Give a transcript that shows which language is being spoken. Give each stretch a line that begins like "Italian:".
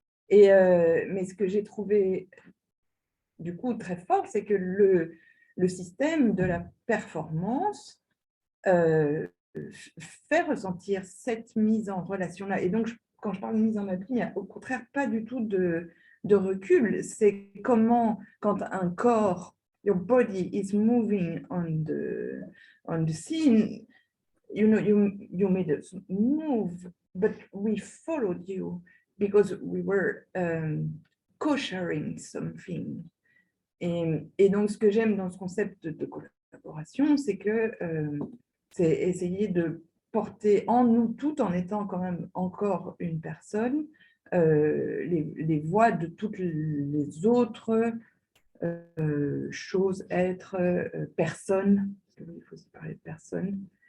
French: Mais ce que j'ai trouvé du coup très fort, c'est que le système de la performance fait ressentir cette mise en relation-là. Et donc, quand je parle de mise en abîme, il n'y a au contraire pas du tout de recul. C'est comment, quand un corps,
English: your body is moving on the scene, you know, you made us move, but we followed you because we were co-sharing something.
French: Et donc, ce que j'aime dans ce concept de collaboration, c'est que c'est essayer de porter en nous, tout en étant quand même encore une personne, les voix de toutes les autres choses, êtres, personnes, parce qu'il faut aussi parler de personnes.